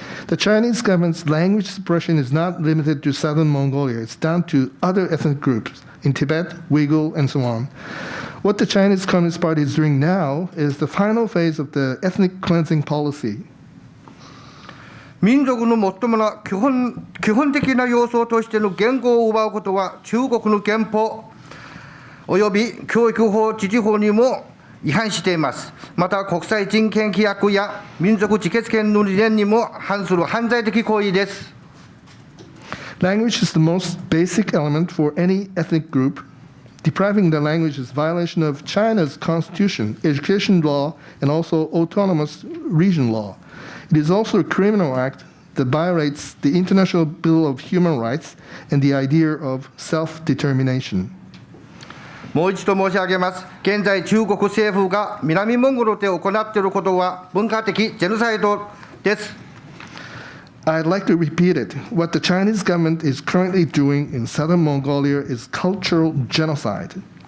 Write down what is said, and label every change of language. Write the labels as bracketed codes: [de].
[en] The Chinese government's language suppression is not limited to southern Mongolia. It's down to other ethnic groups in Tibet, Uyghur, and so on. What the Chinese Communist Party is doing now is the final phase of the ethnic cleansing policy. [ja] 民族の最もな基本的な要素としての言語を奪うことは中国の憲法および教育法、自治法にも違反しています。また国際人権規約や民族自決権の理念にも反する犯罪的行為です。 [en] Language is the most basic element for any ethnic group. Depriving the language is violation of China's constitution, education law, and also autonomous region law. It is also a criminal act that violates the International Bill of Human Rights and the idea of self-determination. [ja] もう一度申し上げます。現在中国政府が南モンゴルで行っていることは文化的ジェノサイドです。 [en] I'd like to repeat it. What the Chinese government is currently doing in southern Mongolia is cultural genocide.